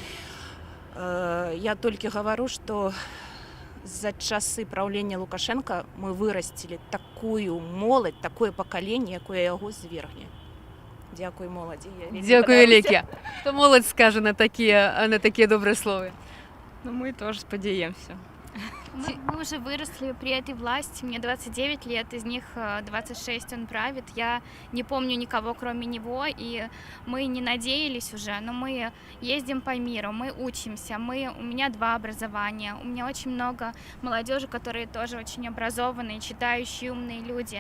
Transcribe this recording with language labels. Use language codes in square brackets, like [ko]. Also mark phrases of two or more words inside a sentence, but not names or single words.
[be] Я толькі гавару, што за часы праўлення Лукашенка мы вырасцілі такую моладзь, такое пакаленне, якое яго звергне. Дзякуй моладзі. Дзякуй вялікі. Што моладзь скажа на такія добрыя словы? Ну, [ru] мы тоже [be] спадзяемся. [ru] Мы уже выросли при этой власти, мне 29 лет, из них 26 он правит. Я не помню никого, кроме него, и мы не надеялись уже, но мы ездим по миру, мы учимся, у меня 2 образования, у меня очень много молодежи, которые тоже очень образованные, читающие, умные люди.